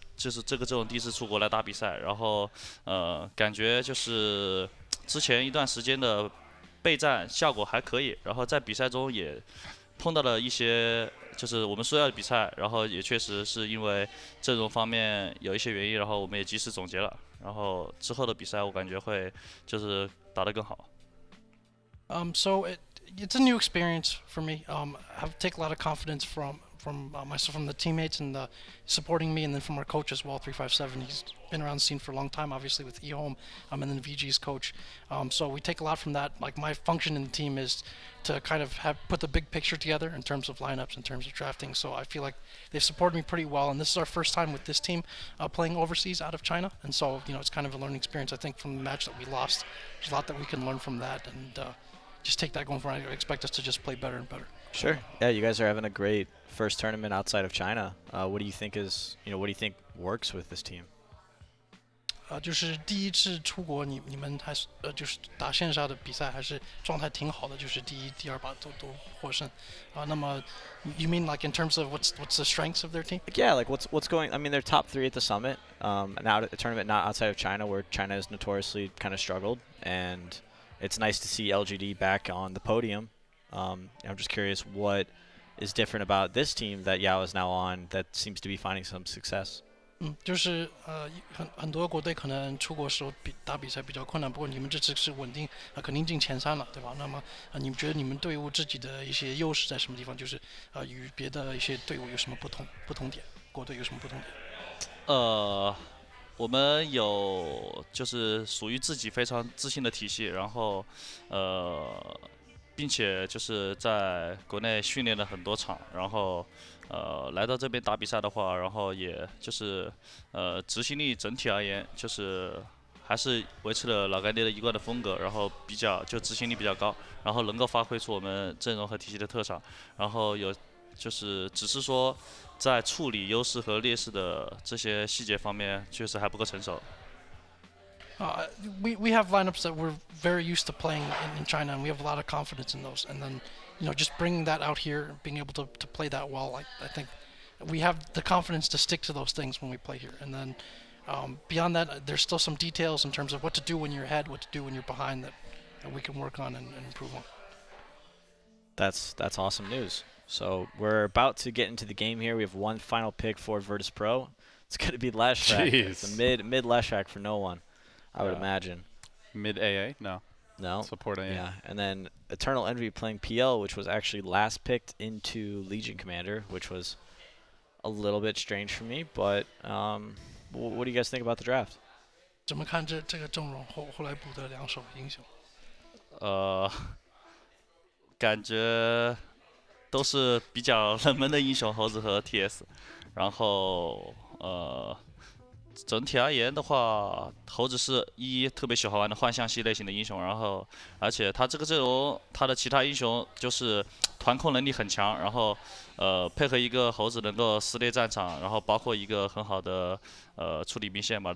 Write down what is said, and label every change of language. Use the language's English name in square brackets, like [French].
[Chinese] 就是这种第一次出国来打比赛，然后感觉就是之前一段时间的备战效果还可以，然后在比赛中也碰到了一些就是我们说要比赛，然后也确实是因为阵容方面有一些原因，然后我们也及时总结了，然后之后的比赛我感觉会就是打得更好。 [English] So it's a new experience for me. I take a lot of confidence myself, from the teammates and the supporting me, and then from our coach as well, 357. He's been around the scene for a long time, obviously with eHome, and then VG's coach. So we take a lot from that. Like, my function in the team is to kind of put the big picture together in terms of lineups, in terms of drafting. So I feel like they've supported me pretty well, and this is our first time with this team playing overseas out of China, and so it's kind of a learning experience. I think from the match that we lost, there's a lot that we can learn from that, and just take that going forward. I expect us to just play better and better. Sure. Yeah, you guys are having a great first tournament outside of China. What do you think what do you think works with this team? [Chinese] 就是第一次出国，你们还是就是打线上的比赛还是状态挺好的，就是第一、第二把都获胜。 [English] 那么 you mean like in terms of what's the strengths of their team? Yeah, like what's going? I mean, they're top 3 at the summit. Now a tournament not outside of China, where China has notoriously kind of struggled, and it's nice to see LGD back on the podium. I'm just curious what is different about this team that Yao is now on that seems to be finding some success. [Chinese] 就是很多国队可能出国时候打比赛比较困难，不过你们这次是稳定肯定进前3了，对吧？那么你们觉得你们队伍自己的一些优势在什么地方？就是与别的一些队伍有什么不同点？国队有什么不同点？我们有就是属于自己非常自信的体系，然后并且就是在国内训练了很多场，然后来到这边打比赛的话，然后也就是执行力整体而言就是还是维持了老干爹的一贯的风格，然后比较就执行力比较高，然后能够发挥出我们阵容和体系的特长，然后就是只是说在处理优势和劣势的这些细节方面确实还不够成熟。 [English] We have lineups that we're very used to playing in China, and we have a lot of confidence in those. And then, just bringing that out here, being able to play that well, I think we have the confidence to stick to those things when we play here. And then beyond that, there's still some details in terms of what to do when you're ahead, what to do when you're behind that we can work on and improve on. That's awesome news. So we're about to get into the game here. We have one final pick for Virtus.pro. It's going to be Leshrac. It's a mid Leshrac for no one, I would imagine. Mid AA? No. No. Support AA. Yeah. And then Eternal Envy playing PL, which was actually last picked into Legion Commander, which was a little bit strange for me. But what do you guys think about the draft? [Chinese] 怎么看这个阵容后来补的2手英雄？感觉都是比较冷门的英雄，猴子和 TS。然后整体而言的话，猴子是特别喜欢玩的幻象系类型的英雄，然后而且他这个阵容，他的其他英雄就是团控能力很强，然后配合一个猴子能够撕裂战场，然后包括一个很好的处理兵线嘛。